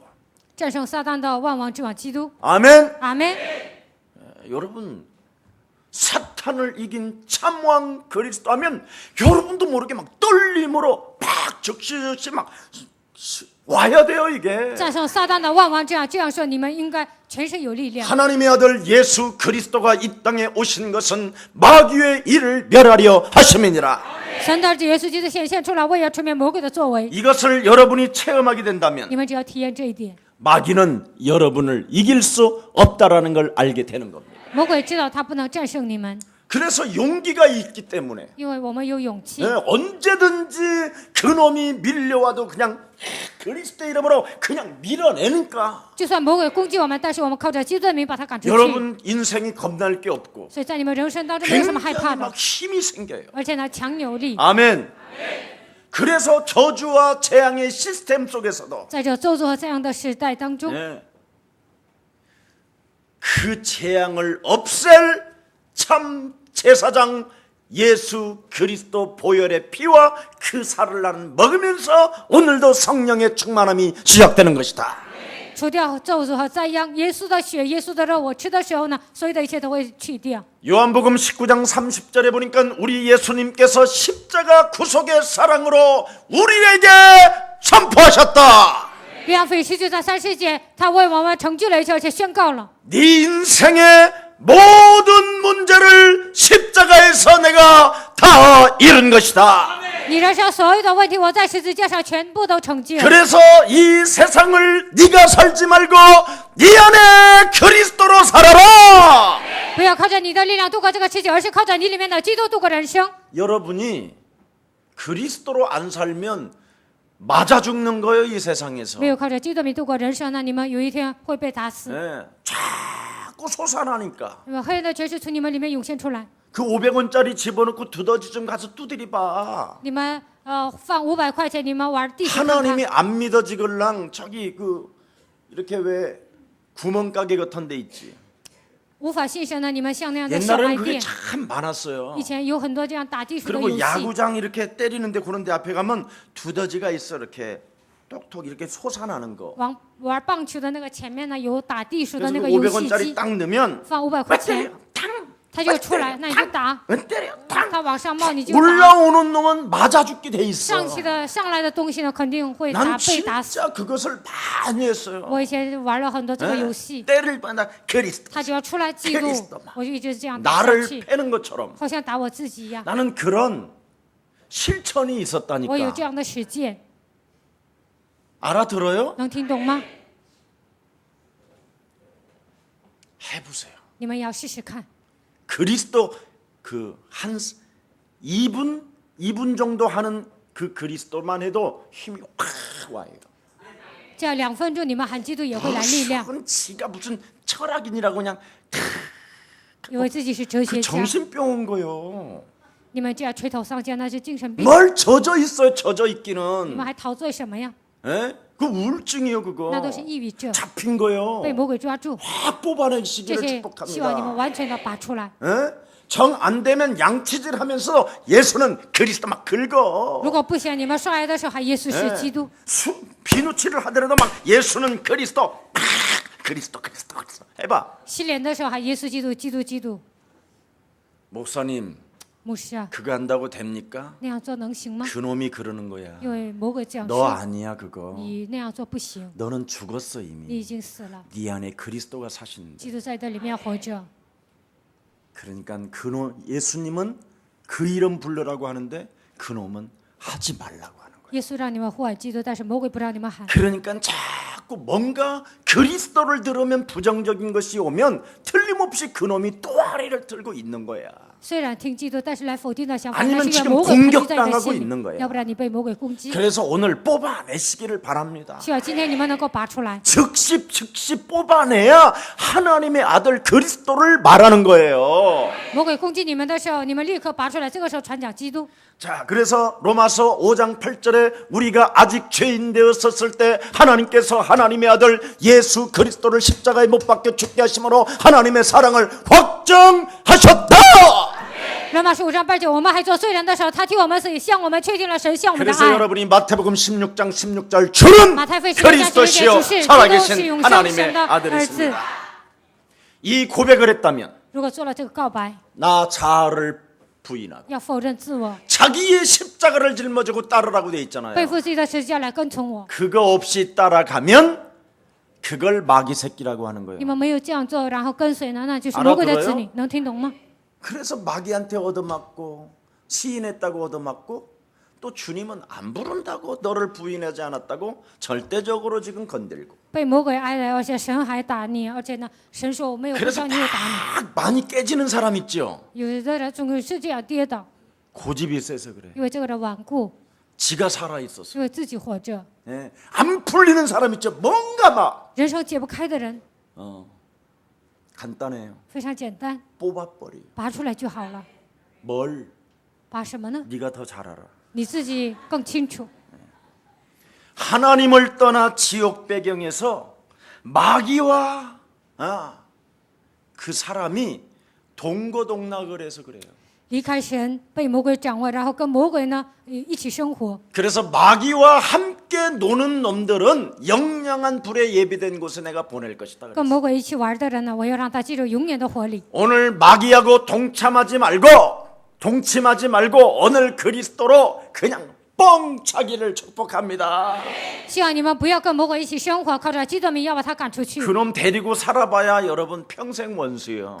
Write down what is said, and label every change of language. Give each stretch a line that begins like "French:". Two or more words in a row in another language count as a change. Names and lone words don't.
Chinese: 战胜撒旦的万王之王基督。
Korean: 아멘.
Chinese: 阿门。
Korean: 여러분 사탄을 이긴 참 왕 그리스도 하면 여러분도 모르게 막 떨림으로 막 적시적시 막 와야 돼요 이게.
Chinese: 战胜撒旦的万王之王，这样说，你们应该全身有力量。
Korean: 하나님의 아들 예수 그리스도가 이 땅에 오신 것은 마귀의 일을 멸하려 하심이니라.
Chinese: 神的儿子耶稣基督显现出来，为要除灭魔鬼的作为。
Korean: 이것을 여러분이 체험하게 된다면
Chinese: 你们只要体验这一点，
Korean: 마귀는 여러분을 이길 수 없다라는 걸 알게 되는 겁니다.
Chinese: 魔鬼知道他不能战胜你们，
Korean: 그래서 용기가 있기 때문에
Chinese: 因为我们有勇气。
Korean: 언제든지 그놈이 밀려와도 그냥 그리스도의 이름으로 그냥 밀어내니까
Chinese: 就算魔鬼攻击我们，但是我们靠着基督的名把他赶出去。
Korean: 여러분 인생이 겁날 게 없고
Chinese: 所以在你们人生当中没有什么害怕
Korean: 굉장히
Chinese: 的，
Korean: 막 힘이 생겨요.
Chinese: 而且呢强有力。
Korean: 아멘. 그래서 저주와 재앙의 시스템 속에서도
Chinese: 在这咒诅和这样的时代当中，
Korean: 그 재앙을 없앨 참 제사장 예수 그리스도 보혈의 피와 그 살을 나는 먹으면서 오늘도 성령의 충만함이 시작되는 것이다.
Chinese: 除掉咒诅和灾殃，耶稣的血、耶稣的肉，我吃的时候呢，所有的一切都会去掉。
Korean: 요한복음 19장 30절에 보니까 우리 예수님께서 십자가 구속의 사랑으로 우리에게 선포하셨다.
Chinese: 约翰福音19章30节，他为我们成就了一切，而且宣告了。
Korean: 네 인생의 모든 문제를 십자가에서 내가 다 이룬 것이다.
Chinese: 你人生所有的问题，我在十字架上全部都成就。
Korean: 그래서 이 세상을 네가 살지 말고 네 안에 그리스도로 살아라.
Chinese: 不要靠着你的力量度过这个世界，而是靠着你里面的基督度过人生。
Korean: 여러분이 그리스도로 안 살면 맞아 죽는 거예요, 이 세상에서.
Chinese: 没有靠着基督名度过人生呢，你们有一天会被打死。
Korean: 네, 자꾸 솟아나니까
Chinese: 那么黑暗的权势从你们里面涌现出来，
Korean: 그 500원짜리 집어넣고 두더지 좀 가서 두드리 봐.
Chinese: 你们放500块钱，你们玩地鼠看
Korean: 하나님이
Chinese: 看。
Korean: 안 믿어지걸랑 저기 그 이렇게 왜 구멍가게 같은 데 있지.
Chinese: 无法信神呢，你们像那样的小
Korean: 옛날에는
Chinese: 卖
Korean: 그게
Chinese: 店，
Korean: 참 많았어요.
Chinese: 以前有很多这样打地鼠的
Korean: 그리고
Chinese: 游戏。
Korean: 야구장 이렇게 때리는데 그런 데 앞에 가면 두더지가 있어 이렇게 똑똑 이렇게 솟아나는 거.
Chinese: 玩棒球的那个前面呢，有打地鼠的
Korean: 그래서
Chinese: 那
Korean: 그
Chinese: 个游戏
Korean: 500원짜리
Chinese: 机，
Korean: 딱 넣으면
Chinese: 放500
Korean: 왜
Chinese: 块
Korean: 때려?
Chinese: 钱，
Korean: 탕!
Chinese: 它就出来，那你就打。
Korean: 왜 때려? 탕!
Chinese: 它往上冒你就打。
Korean: 올라오는 놈은 맞아 죽게 돼 있어.
Chinese: 上来的东西呢，肯定会
Korean: 난
Chinese: 被打死。
Korean: 진짜 그것을 많이 했어요.
Chinese: 我以前玩了很多这个
Korean: 네.
Chinese: 游戏，
Korean: 때릴 뻔한 그리스도.
Chinese: 他就要出来记录
Korean: 그리스도만 ，
Chinese: 我就一直这样打下
Korean: 나를
Chinese: 去，
Korean: 패는 것처럼
Chinese: 好像打我自己一样。
Korean: 나는 그런 실천이
Chinese: 我有
Korean: 있었다니까.
Chinese: 这样的实践，
Korean: 알아들어요?
Chinese: 能听懂吗？
Korean: 해보세요.
Chinese: 你们也要试试看。
Korean: 그리스도 그 한 2분 정도 하는 그 그리스도만 해도 힘이 확 와요.
Chinese: 这样2分钟你们喊基督也会来力量，
Korean: 그건 지가 무슨 철학인이라고 그냥
Chinese: 以为自己是哲
Korean: 그
Chinese: 学家。
Korean: 정신병 온 거요.
Chinese: 你们这样垂头丧气，那是精神病。
Korean: 뭘 젖어 있어요, 젖어
Chinese: 你们
Korean: 있기는.
Chinese: 还陶醉什么呀？
Korean: 에? 그 우울증이에요, 그거.
Chinese: 那都是抑郁症，
Korean: 잡힌 거요.
Chinese: 被魔鬼抓住。
Korean: 확 뽑아낸
Chinese: 这
Korean: 시기를
Chinese: 些希望你们
Korean: 축복합니다.
Chinese: 完全的拔出来。
Korean: 정 안 되면 양치질하면서 예수는 그리스도 막 긁어.
Chinese: 如果不行，你们刷牙的时候喊耶稣是基督。
Korean: 비누칠을 하더라도 막 예수는 그리스도, 그리스도. 해봐.
Chinese: 洗脸的时候喊耶稣基督，基督基督。
Korean: 목사님,
Chinese: 牧师啊，
Korean: 그거 한다고 됩니까?
Chinese: 那样做能行吗？
Korean: 그놈이 그러는 거야.
Chinese: 因为魔鬼这样
Korean: 너
Chinese: 说，
Korean: 아니야 그거.
Chinese: 你那样做不行，
Korean: 너는 죽었어
Chinese: 你
Korean: 이미.
Chinese: 已经死了，
Korean: 네 안에 그리스도가 사시는데.
Chinese: 基督在这里面活着。
Korean: 그러니까 그놈 예수님은 그 이름 불러라고 하는데 그놈은 하지 말라고 하는 거야.
Chinese: 耶稣让你们呼喊基督，但是魔鬼不让你们喊。
Korean: 그러니까 자꾸 뭔가 그리스도를 들으면 부정적인 것이 오면 틀림없이 그놈이 또아리를 들고 있는 거야.
Chinese: 虽然听基督，但是来否定的想法，
Korean: 아니면
Chinese: 那是因为
Korean: 지금
Chinese: 魔鬼攻击在你的
Korean: 공격당하고
Chinese: 心
Korean: 있는
Chinese: 里，
Korean: 거야.
Chinese: 要不然你被魔鬼攻击。
Korean: 그래서 오늘 뽑아내시기를 바랍니다.
Chinese: 希望今天你们能够拔出来，
Korean: 즉시 뽑아내야 하나님의 아들 그리스도를 말하는 거예요.
Chinese: 魔鬼攻击你们的时候，你们立刻拔出来，这个时候传讲基督。
Korean: 자, 그래서 로마서 5장 8절에 우리가 아직 죄인 되었었을 때 하나님께서 하나님의 아들 예수 그리스도를 십자가에 못 박혀 죽게 하심으로 하나님의 사랑을 확정하셨다.
Chinese: 罗马书5章8节，我们还做罪人的时候，他替我们死，向我们确定了神向我们的
Korean: 그래서
Chinese: 爱。
Korean: 여러분이 마태복음 16장 16절 주는
Chinese: 马太福音16章16节，
Korean: 그리스도시요
Chinese: 主是基督是
Korean: 살아계신
Chinese: 永生神
Korean: 하나님의
Chinese: 的儿子。
Korean: 아들이십니다. 이 고백을 했다면
Chinese: 如果做了这个告白，
Korean: 나 자아를 부인하고
Chinese: 要否认自我，
Korean: 자기의 십자가를 짊어지고 따르라고 돼 있잖아요.
Chinese: 背负自己的十字架来跟从我。
Korean: 그거 없이 따라가면 그걸 마귀 새끼라고 하는 거예요.
Chinese: 你们没有这样做，然后跟随呢，那就是魔鬼的子女，能听懂吗？
Korean: 그래서 마귀한테 얻어맞고 시인했다고 얻어맞고 또 주님은 안 부른다고 너를 부인하지 않았다고 절대적으로 지금 건들고
Chinese: 被魔鬼挨了，而且神还打你，而且呢，神说我没有不
Korean: 그래서
Chinese: 叫你，又打你。
Korean: 막 많이 깨지는 사람 있죠.
Chinese: 有的人总是这样跌倒，
Korean: 고집이 세서 그래.
Chinese: 因为这个人顽固，
Korean: 지가 살아있었어.
Chinese: 因为自己活着。
Korean: 예. 안 풀리는 사람 있죠. 뭔가 막
Chinese: 人生解不开的人，
Korean: 간단해요.
Chinese: 非常简单，
Korean: 뽑아버려.
Chinese: 拔出来就好了。
Korean: 뭘
Chinese: 拔什么呢？
Korean: 네가 더 잘 알아.
Chinese: 你自己更清楚。
Korean: 하나님을 떠나 지옥 배경에서 마귀와 그 사람이 동거동락을 해서 그래요.
Chinese: 离开神，被魔鬼掌握，然后跟魔鬼呢一起生活。
Korean: 그래서 마귀와 함께 노는 놈들은 영영한 불에 예비된 곳에 내가 보낼 것이다.
Chinese: 跟
Korean: 그랬어요.
Chinese: 魔鬼一起玩的人呢，我要让他进入永远的火里。
Korean: 오늘 마귀하고 동참하지 말고 오늘 그리스도로 그냥 뻥차기를 축복합니다.
Chinese: 希望你们不要跟魔鬼一起生活，靠着基督名要把他赶出去。
Korean: 그놈 데리고 살아봐야 여러분 평생 원수예요.